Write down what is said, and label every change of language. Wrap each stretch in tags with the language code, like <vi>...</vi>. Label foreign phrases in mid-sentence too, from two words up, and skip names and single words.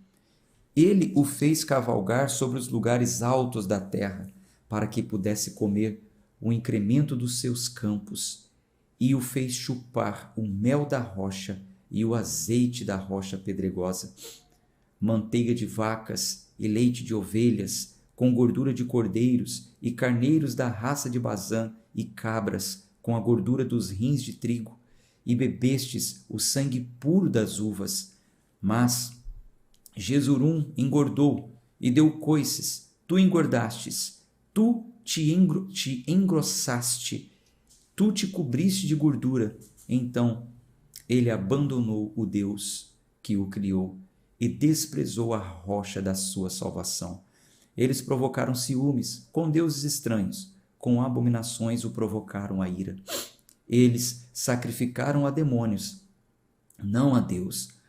<pt>Ele o fez cavalgar sobre os lugares altos da terra, para que pudesse comer o incremento dos seus campos, e o fez chupar o mel da rocha e o azeite da rocha pedregosa, manteiga de vacas e leite de ovelhas, com gordura de cordeiros e carneiros da raça de Bazã e cabras, com a gordura dos rins de trigo, e bebestes o sangue puro das uvas. Mas Jesurum engordou e deu coices, tu engordastes, tu te engrossaste, tu te cobriste de gordura. Então ele abandonou o Deus que o criou e desprezou a rocha da sua salvação. Eles provocaram ciúmes com deuses estranhos, com abominações o provocaram a ira. Eles sacrificaram a demônios, não a Deus.</pt>